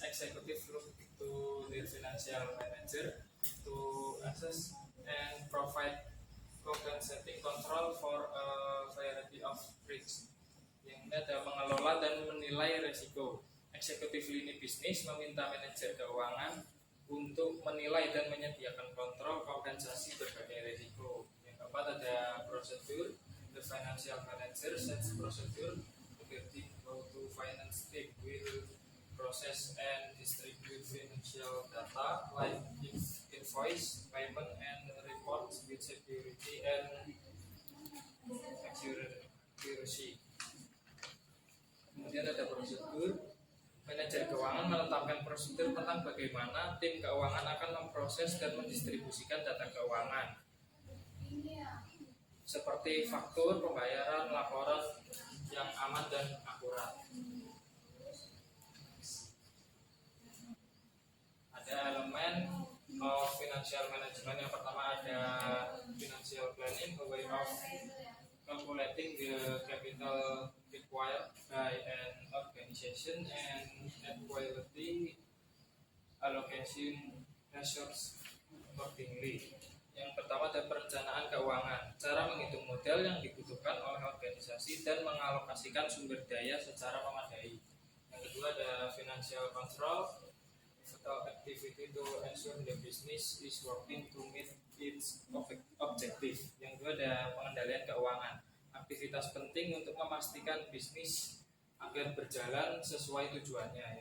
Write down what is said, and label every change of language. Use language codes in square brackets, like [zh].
[en] Executive look to the financial manager to assess and provide compensating control for a variety of risks. [id] Yang ini ada mengelola dan menilai risiko. Eksekutif lini bisnis meminta manajer keuangan untuk menilai dan menyediakan kontrol kompensasi berbagai risiko. Yang keempat ada prosedur. [en] The financial manager sets procedure regarding how to finance team will process and distribute financial data like invoice, payment, and reports with security and accuracy. [id] Kemudian ada prosedur. Manajer keuangan menetapkan prosedur tentang bagaimana tim keuangan akan memproses dan mendistribusikan data keuangan, seperti faktur, pembayaran, laporan yang aman dan akurat. Ada elemen [en] of financial management. [id] Yang pertama ada [en] financial planning, a way of calculating the capital required by an organization and equality allocation measures accordingly. [id] Yang pertama ada perencanaan keuangan, cara menghitung modal yang dibutuhkan oleh organisasi dan mengalokasikan sumber daya secara memadai. Yang kedua ada [en] financial control, activity to ensure the business is working to meet its objective. [id] Yang kedua ada pengendalian keuangan, aktivitas penting untuk memastikan bisnis agar berjalan sesuai tujuannya.